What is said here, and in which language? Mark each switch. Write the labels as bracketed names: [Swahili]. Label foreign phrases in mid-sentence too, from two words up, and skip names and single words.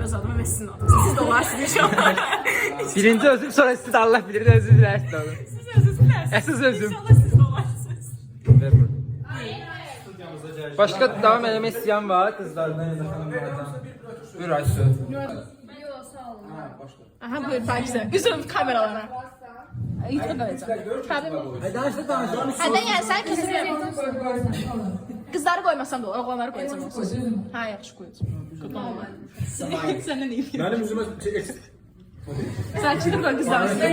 [Azerbaijani] Öz adıma və sizin adınıza. Siz də olarsınız inşallah. Birinci özüm, sonra siz də Allah bilir, özür dilərsiniz oğlum. Siz özünüz bilərsiniz. Əsas özüm. İnşallah siz də olarsınız. Ver bunu. Başqa davam eləmək istəyən var qızlardan ya da xanımlardan. Buyur Aysu. Aha buyur Pakize. Üzüm kameralara. [Turkish] YouTube'a koyacağım. Hadi yani sen kızları koymasam da olur, oğlanları koyacağım olsun. Ha yaxşı koyacağım. Senden iyi. Benim yüzüme Saçını koy kızlar.